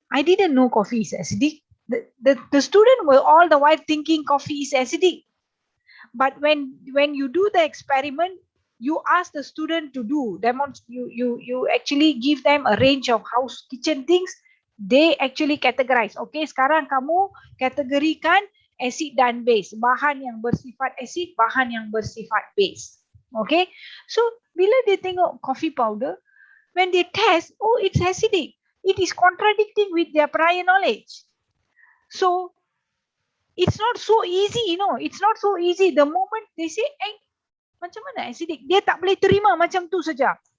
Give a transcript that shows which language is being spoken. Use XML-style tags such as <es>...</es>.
<en>I didn't know coffee is acidic. The student were all the while thinking coffee is acidic. But when you do the experiment, you ask the student to do, you actually give them a range of house kitchen things. They actually categorize.</en> <ms>Okay, sekarang kamu kategorikan acid dan base. Bahan yang bersifat acid, bahan yang bersifat base.</ms> <en>Okay, so</en> <ms>bila dia tengok</ms> <en>coffee powder, when they test, it's acidic. It is contradicting with their prior knowledge. So it's not so easy, it's not so easy. The moment they say,</en> <ms>macam mana acidic? Dia tak boleh terima macam tu saja.</ms>